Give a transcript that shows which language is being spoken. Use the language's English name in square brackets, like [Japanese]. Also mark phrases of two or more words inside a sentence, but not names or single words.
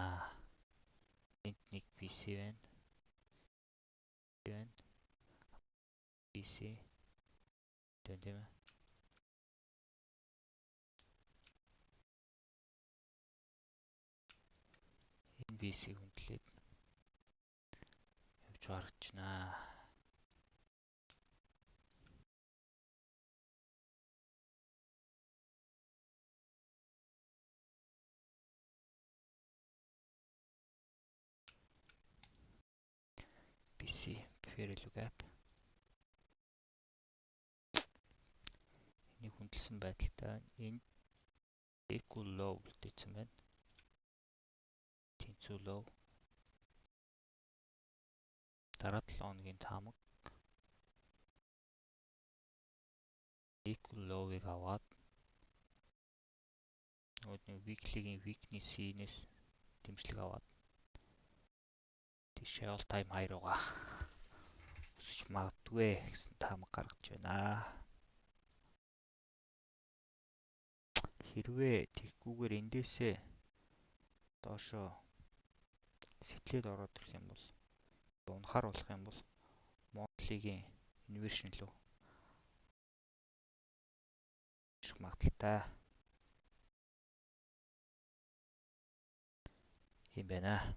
[Mongolian] Энд нэг BC байна. BC тийм ээ. Энэ BC хүндлээд явж харагдаж байна. [English] BC fair value gap. [Mongolian] Энийг хүндэлсэн байдалтай энэ [English] equal low [Mongolian] үлдээсэн байна. Тэнцүү low. Дараа 7 хоногийн таамаг [English] equal low-ыг [Mongolian] аваад нөгөө [English] weekly-гийн weekly [Mongolian] C-нээс дэмжлэг аваад тийшээ [English] all time high [Mongolian] руугаа өсөж магадгүй гэсэн таамаг гаргаж байна. Хэрвээ тэгхгүйгээр эндээсээ доошоо сэтлээд ороод ирэх юм бол унахаар болох юм бол модулигийн инвершн рүү ирэх магадaltaй юм байна.